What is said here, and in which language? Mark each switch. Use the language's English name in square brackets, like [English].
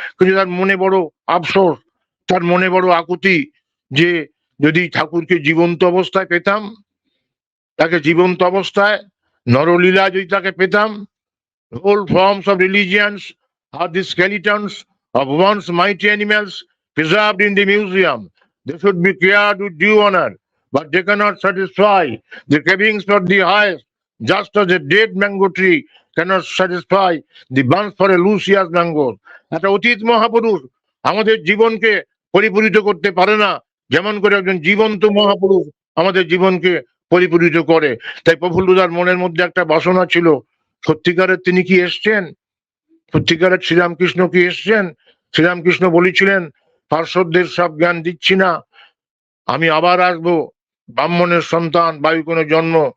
[Bangla] কিন্তু তার মনে বড় আফসোস, তার মনে বড় আকুতি যে যদি ঠাকুরকে জীবন্ত অবস্থায় পেতাম, তাকে জীবন্ত অবস্থায় নরলীলা যদি তাকে পেতাম, [English] whole forms of religions are the skeletons of once mighty animals preserved in the museum. They should be cared with due honor, but they cannot satisfy the cravings for the highest, just as a dead mango tree cannot satisfy the bunch for a luscious mango. [Bangla] একটা অতীত মহাপুরুষ আমাদের জীবনকে পরিপূরিত করতে পারে না, যেমন করে একজন জীবন্ত মহাপুরুষ আমাদের জীবনকে পরিপূরিত করে। তাই প্রফুল্লদার মনের মধ্যে একটা বাসনা ছিল, সত্যিকারের তিনি কি এসছেন? সত্যিকারের শ্রীরামকৃষ্ণ কি এসছেন? শ্রীরামকৃষ্ণ বলেছিলেন পার্শ্বদের সব জ্ঞান দিচ্ছি না, আমি আবার আসবো, ব্রাহ্মণের সন্তান, বায়ুকোণে জন্ম।